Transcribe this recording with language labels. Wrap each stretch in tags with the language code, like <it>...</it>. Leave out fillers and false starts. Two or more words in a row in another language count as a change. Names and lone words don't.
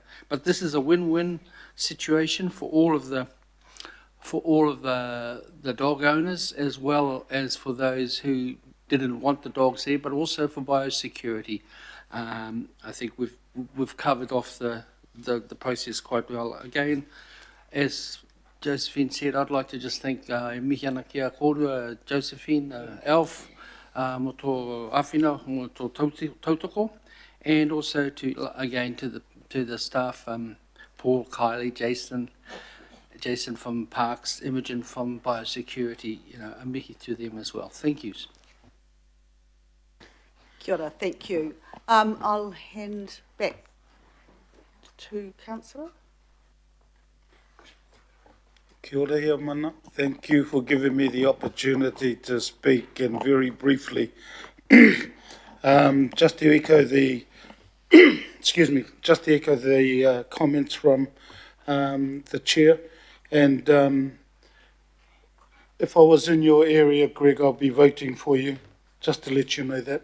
<en>But this is a win-win situation for all of the dog owners, as well as for those who didn't want the dogs there, but also for biosecurity. I think we've covered off the process quite well. Again, as Josephine said, I'd like to just thank Mihiana</en> <mi>Kia Korua,</mi> <en>Josephine, Alf,</en> <mi>mo tō awhina, mo tō tautoko,</mi> <en>and also to the staff, Paul, Kylie, Jason from Parks, Imogen from Biosecurity, you know, a mihi to them as well. Thank you.</en> <mi>Kia ora,</mi> <en>thank you. I'll hand back to Councillor.</en> <mi>Kia ora hea mana.</mi> <en>Thank you for giving me the opportunity to speak, and very briefly, just to echo the, excuse me, just to echo the comments from the chair, and if I was in your area, Greg, I'll be voting for you, just to let you know that.</en>